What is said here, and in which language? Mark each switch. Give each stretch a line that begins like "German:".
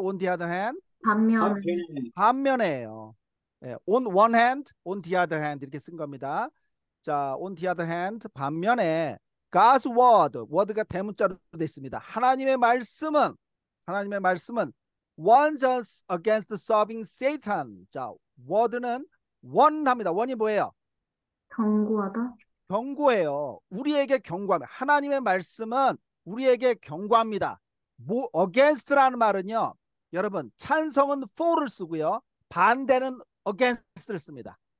English: on the other hand
Korean: 반면에요.
English: 예, on one hand, on the other hand
Korean: 이렇게 쓴 겁니다. 자,
English: on the other hand
Korean: 반면에 God's word가 대문자로 되어 있습니다. 하나님의 말씀은
English: warns us against serving Satan.
Korean: 자, word는 warn합니다. warn이 뭐예요? 경고하다. 경고예요. 우리에게 경고합니다. 하나님의 말씀은 우리에게 경고합니다. against라는 말은요. 여러분 찬성은 for를 쓰고요. 반대는 against를 씁니다.